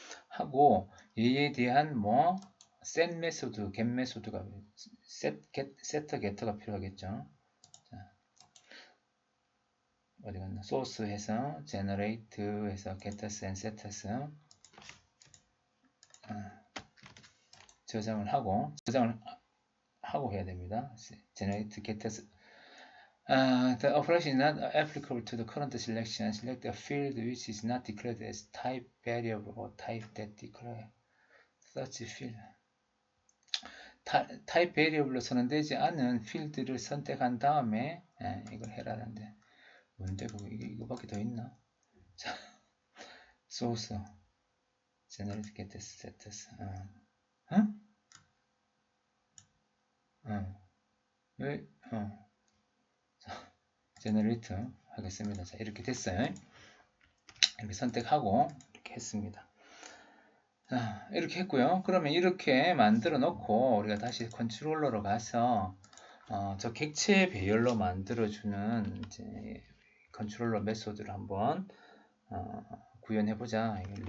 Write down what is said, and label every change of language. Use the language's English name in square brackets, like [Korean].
[Korean] 하고 얘에 대한 set 메소드, get 메소드가 setter, getter가 필요하겠죠. 자, 어디 갔나? source 해서 generate 해서 getters and setters 저장을 하고 해야 됩니다. [English] generate getters the operation is not applicable to the current selection. Select a field which is not declared as type variable or type that declare such field. [Korean] 타입 베리어블로 선언되지 않은 필드를 선택한 다음에 이걸 해라는데 뭔데 그거 이거밖에 더 있나? 자, source generate get status 왜 자, generate 하겠습니다. 자, 이렇게 됐어요. 이렇게 선택하고 이렇게 했습니다. 자, 이렇게 했고요. 그러면 이렇게 만들어 놓고 우리가 다시 컨트롤러로 가서 저 객체 배열로 만들어주는 이제 컨트롤러 메소드를 한번 구현해 보자.